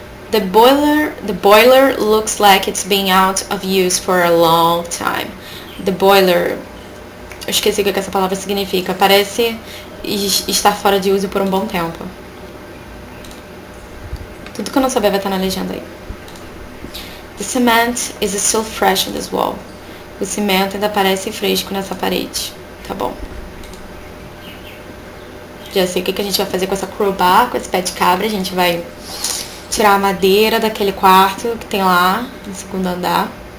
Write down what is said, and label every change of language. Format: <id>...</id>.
<en>The boiler looks like it's been out of use for a long time. The boiler,</en> <pt>eu esqueci o que essa palavra significa. Parece estar fora de uso por um bom tempo. Tudo que eu não souber vai estar na legenda aí.</pt> <en>The cement is still fresh on this wall.</en> <pt>O cimento ainda parece fresco nessa parede. Tá bom. Já sei o que a gente vai fazer com essa crowbar, com esse pé de cabra. A gente vai tirar a madeira daquele quarto que tem lá no segundo andar.</pt>